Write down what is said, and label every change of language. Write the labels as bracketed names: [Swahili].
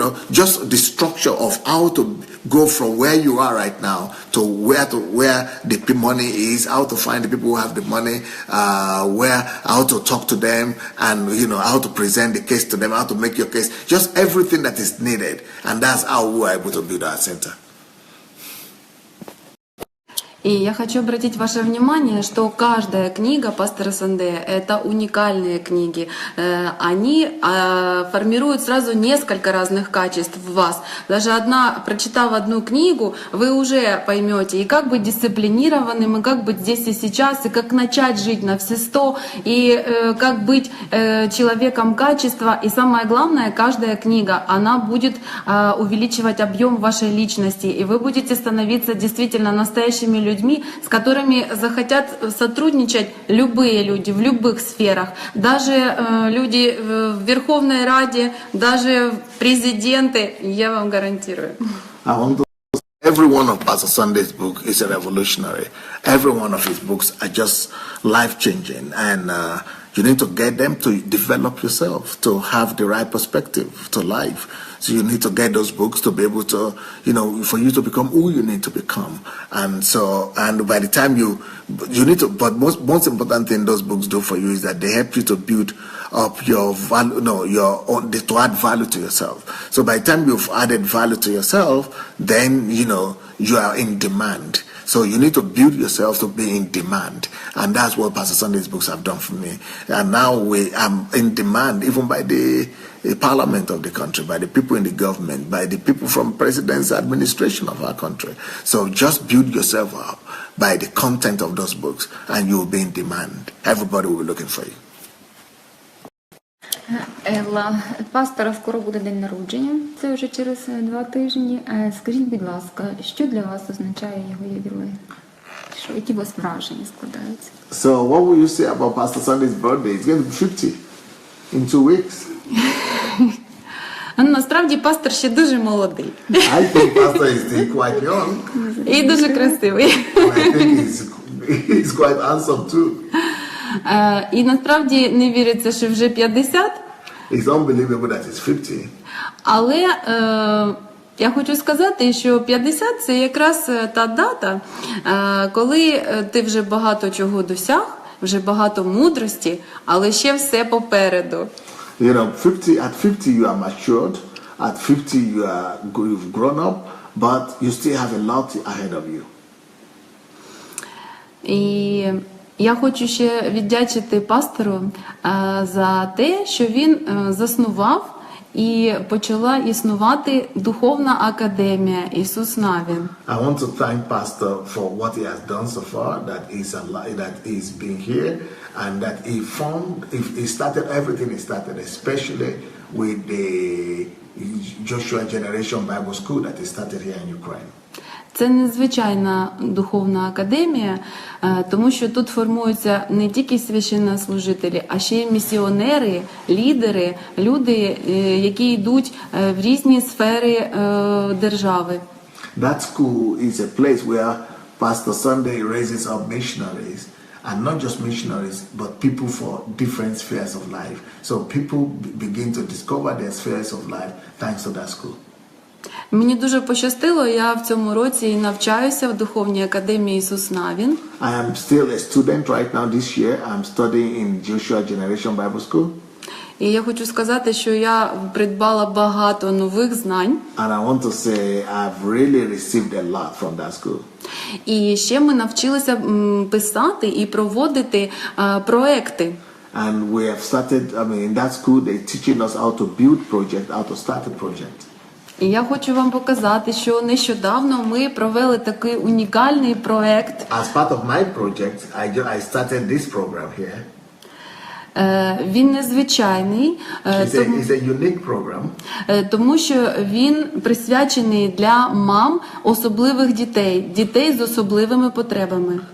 [English] just the structure of how to go from where you are right now to where the money is, how to find the people who have the money, how to talk to them, and how to present the case to them, how to make your case, just everything that is needed. And that's how we are able to build our center. [Russian] И я хочу обратить ваше внимание, что каждая книга пастора Сандея — это уникальные книги. Они формируют сразу несколько разных качеств в вас. Даже прочитав одну книгу, вы уже поймете, и как быть дисциплинированным, и как быть здесь и сейчас, и как начать жить на все 100, и как быть человеком качества. И самое главное, каждая книга, она будет увеличивать объем вашей личности, и вы будете становиться действительно настоящими людьми, людьми, с которыми захотят сотрудничать любые люди в любых сферах, даже люди в Верховной Раде, даже президенты, я вам гарантирую. [English] Every one of Pastor Sunday's book is a revolutionary. Every one of his books are just life-changing, and you need to get them to develop yourself, to have the right perspective to life. So you need to get those books to be able to, for you to become who you need to become. And by the time you need to, but most important thing those books do for you is that they help you to build up your value, to add value to yourself. So by the time you've added value to yourself, then, you are in demand. So you need to build yourself to be in demand. And that's what Pastor Sunday's books have done for me. And now I'm in demand even by the parliament of the country, by the people in the government, by the people from president's administration of our country. So just build yourself up by the content of those books and you will be in demand. Everybody will be looking for you. [Ukrainian] Елла, пастора скоро буде день народження, це вже через 2 тижні. Скажіть, будь ласка, що для вас означає його ювілей? Які у вас враження складаються? [English] So what will you say about Pastor Sunday's birthday? It's going to be 50 in 2 weeks. [Ukrainian] Насправді пастор ще дуже молодий. [English] I think Pastor is still quite young. [Ukrainian] І дуже красивий. [English] I think he's quite handsome too. [Ukrainian] І насправді не віриться, що вже 50. [English] It's unbelievable that it's 50. [Ukrainian] Але я хочу сказати, що 50 – це якраз та дата, коли ти вже багато чого досяг, вже багато мудрості, але ще все попереду. [English] 50, at 50 you are matured, at 50 you've grown up, but you still have a lot ahead of you. [Ukrainian] І я хочу ще віддячити пастору за те, що він заснував і почала існувати Духовна академія Ісус Навін. [English] I want to thank Pastor for what he has done so far, that he's been here, and that he started everything he started, especially with the Joshua Generation Bible School that he started here in Ukraine. [Ukrainian] Це незвичайна духовна академія, тому що тут формуються не тільки священнослужителі, а ще й місіонери, лідери, люди, які йдуть в різні сфери держави. [English] That school is a place where Pastor Sandey raises up missionaries, and not just missionaries, but people for different spheres of life. So people begin to discover their spheres of life thanks to that school. [Ukrainian] Мені дуже пощастило, я в цьому році навчаюся в Духовній академії Ісус Навін. [English] I am still a student right now this year. I'm studying in Joshua Generation Bible School. [Ukrainian] І я хочу сказати, що я придбала багато нових знань. [English] And I want to say I've really received a lot from that school. [Ukrainian] І ще ми навчилися писати і проводити проекти. [English] And we have started, in that school they're teaching us how to build project, how to start a project. [Ukrainian] І я хочу вам показати, що нещодавно ми провели такий унікальний проект. [English] As part of my project, I started this program here. [Ukrainian] Він незвичайний, [English] It's a unique program. [Ukrainian] Тому що він присвячений для мам особливих дітей, дітей з особливими потребами.